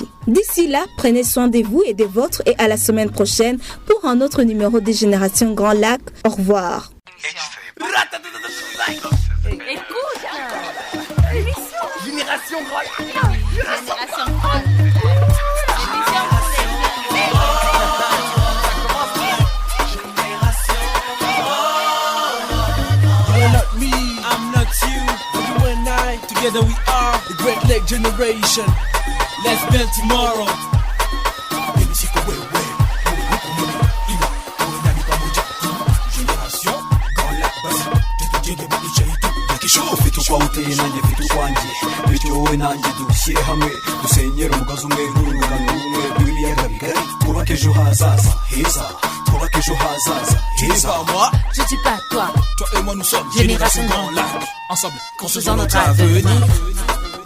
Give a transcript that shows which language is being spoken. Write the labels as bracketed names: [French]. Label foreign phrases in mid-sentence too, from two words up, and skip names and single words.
[French] D'ici là, prenez soin de vous et des vôtres et à la semaine prochaine pour un autre numéro de Génération Grand Lac. Au revoir. Écoute, l'émission Génération Grand Lac. Génération Grand Lac. L'émission pour les jeunes. [English] You are not me, I'm not you. You and I, together we are the Great Lake Generation. Let's build tomorrow. [Kinyarwanda] ufite ukwawe uteye nanjye mfite ukwanjye bityo wowe nanjye dushyire hamwe dusenyere umugozi umwe n'urungano rumwe rw'ibiyaga bigari twubake ejo hazaza heza twubake ejo hazaza heza. [French] Je dis pas toi. Toi et moi nous sommes Génération Grand Lac. Ensemble, construisons notre avenir.